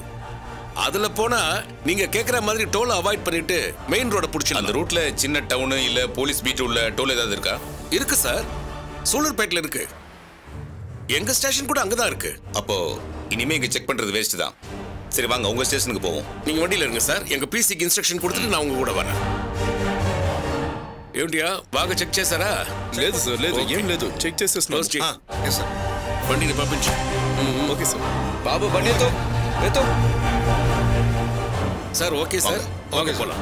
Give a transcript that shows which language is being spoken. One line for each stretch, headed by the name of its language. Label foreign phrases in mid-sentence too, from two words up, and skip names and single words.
Tamil: அதுல போனா நீங்க கேக்குற மாதிரி டோலை அவாய்ட் பண்ணிட்டு மெயின் ரோட புடிச்சிடலாம். அந்த ரூட்ல சின்ன டவுன் இல்ல போலீஸ் பீட் உள்ள டோல் ஏதாவது இருக்கா? இருக்கு சார், சூலூர்பேட்ல இருக்கு. எங்க ஸ்டேஷன் கூட அங்கதான் இருக்கு. அப்போ இனிமே இங்க செக் பண்றது வேஸ்ட் தான். சரி வாங்க உங்க ஸ்டேஷனுக்கு போவோம். நீங்க வண்டியில இருங்க சார், எங்க பிசிக்கு இன்ஸ்ட்ரக்ஷன் கொடுத்துட்டு நான் உங்க கூட வரேன்.
Telugu: ఏంటియా బాగా చెక్ చేశారా? లేదు సార్, లేదు, ఏం లేదు, చెక్ చేసేస్తున్నాను. సార్ బండిని పంపించు. ఓకే సార్. బాబు బండి ఎత్తో సార్. ఓకే సార్, ఓకే పోலாம்.